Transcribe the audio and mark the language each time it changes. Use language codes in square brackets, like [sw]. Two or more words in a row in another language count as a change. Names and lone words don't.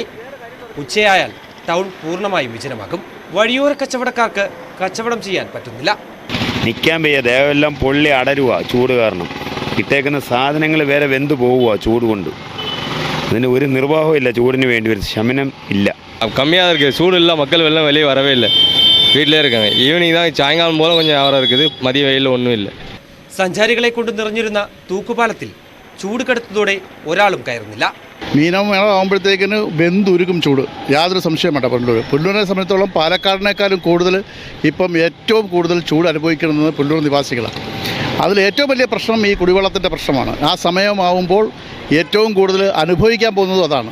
[ml] ഉച്ചയായാൽ ടൗൺ പൂർണ്ണമായും വിജനമാകും. വഴിയോര കച്ചവടക്കാർക്ക് കച്ചവടം ചെയ്യാൻ പറ്റുന്നില്ല. നിൽക്കാൻ വയ്യ, ദേഹമെല്ലാം പൊള്ളി അടരുക ചൂട് കാരണം. ഇട്ടേക്കുന്ന സാധനങ്ങൾ വേറെ വെന്തു പോവുക ചൂട് കൊണ്ട്. അതിന് ഒരു നിർവാഹവും ഇല്ല. ചൂടിന് വേണ്ടി ഒരു ശമനം ഇല്ല. [ta] கம்மியாக இருக்குது, சூடு இல்லை, மக்கள் வெள்ளம் வெளியே வரவே இல்லை, வீட்டிலே இருக்காங்க. ஈவினிங் தான் சாயங்காலம் போல கொஞ்சம் வியாபாரம் இருக்குது, மதிய வெயிலில் ஒன்றும் இல்லை. [ml] സഞ്ചാരികളെ കൊണ്ട് നിറഞ്ഞിരുന്ന തൂക്കുപാലത്തിൽ ചൂട് കടുത്തതോടെ ഒരാളും കയറുന്നില്ല. മീനമാകുമ്പോഴത്തേക്കിന് വെന്തുരുക്കും ചൂട്, യാതൊരു സംശയം വേണ്ട. പുനലൂരിനെ സംബന്ധിച്ചോളം പാലക്കാടിനേക്കാളും കൂടുതൽ ഇപ്പം ഏറ്റവും കൂടുതൽ ചൂട് അനുഭവിക്കുന്നത് പുനലൂർ നിവാസികളാണ്. അതിൽ ഏറ്റവും വലിയ പ്രശ്നം ഈ കുടിവെള്ളത്തിൻ്റെ പ്രശ്നമാണ്. ആ സമയമാവുമ്പോൾ ഏറ്റവും കൂടുതൽ അനുഭവിക്കാൻ പോകുന്നതും അതാണ്.